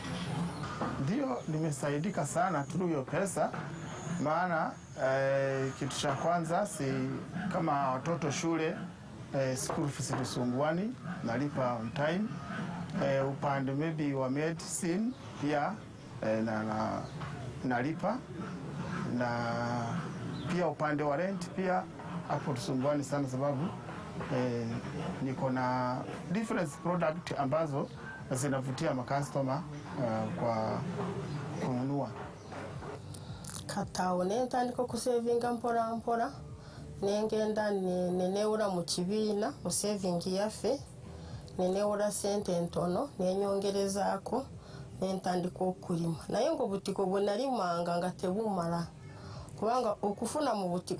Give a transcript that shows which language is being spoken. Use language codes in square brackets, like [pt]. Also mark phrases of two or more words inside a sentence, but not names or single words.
[sw] Ndio nimesaidika sana through hiyo pesa, maana kitu cha kwanza si kama watoto shule [en] school fees [sw] tusumbuani nalipa [en] on time, [sw] upande maybe wa medicine pia nalipa, na pia upande wa rent pia hapo tusumbuani sana sababu niko na [en] different product [sw] ambazo zinavutia makastoma kwa kununua. [lg] Katawo nentandika kusavinga mpora mpora nengenda neneura mu kibiina mu saving yaffe neneura sente entono nenyongerezaako nentandika okulima naye ngo butiko bwe nalimanga nga tebumala kubanga okufuna mu butiko